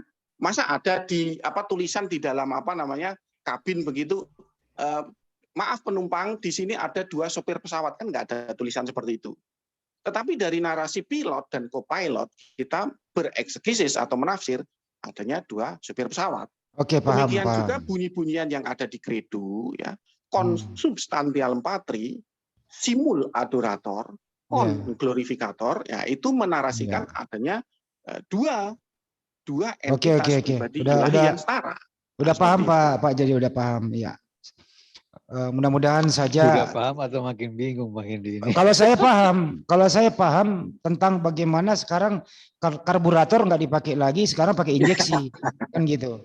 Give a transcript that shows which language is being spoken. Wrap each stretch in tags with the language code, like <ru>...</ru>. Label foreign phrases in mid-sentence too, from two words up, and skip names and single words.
<id>Masa ada di tulisan di dalam kabin begitu, maaf penumpang, di sini ada dua sopir pesawat, kan nggak ada tulisan seperti itu. Tetapi dari narasi pilot dan co-pilot, kita bereksegesis atau menafsir adanya dua supir pesawat. Oke, paham. Demikian juga bunyi-bunyian yang ada di kredo, ya,</id> <la>consubstantialem patri, simul adorator, kon glorificator,</la> <id>ya, itu menarasikan adanya dua entitas pribadi ilahi yang setara. Udah paham Pak Jadi udah paham ya. Mudah-mudahan saja. Udah paham atau makin bingung makin di ini. Kalau saya paham tentang bagaimana sekarang karburator nggak dipakai lagi, sekarang pakai injeksi kan gitu.</id>